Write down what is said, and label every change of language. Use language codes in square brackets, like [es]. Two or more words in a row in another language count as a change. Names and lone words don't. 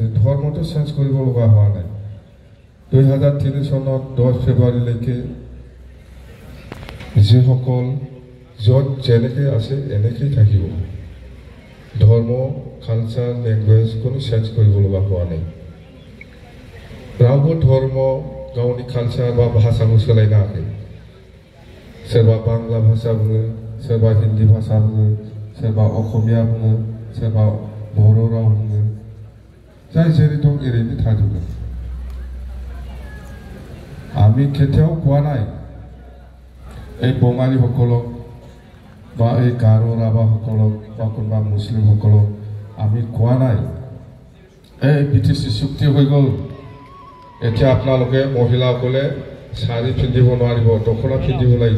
[as] ধৰ্মটো চেঞ্জ কৰিব লগা হোৱা নাই। 2003 চনত 10 ফেব্ৰুৱাৰীলৈকে যিসকল য'ত যেনেকৈ আছে এনেকৈ থাকিব। ধৰ্ম, [en] culture, language [as] কোনো চেঞ্জ কৰিব লগা হোৱা নাই। [brx] रावबो धर्म गावनि कालचार बा भाषाखौ सोलायनो हायाखै। सोरबा बांला भाषा बुङो, सोरबा हिन्दी भाषा बुङो, सोरबा असमिया बुङो, सोरबा बर' राव बुङो। जाय जेरै दं एरैनो थाजोबगोन। [as] আমি কেতিয়াও কোৱা নাই এই বঙালীসকলক বা এই গাৰো ৰাভাসকলক বা কোনোবা মুছলিমসকলক আমি কোৱা নাই এই BTC চুক্তি হৈ গ'ল, এতিয়া আপোনালোকে মহিলাসকলে শাৰী পিন্ধিব নোৱাৰিব, দখনা পিন্ধিব লাগিব।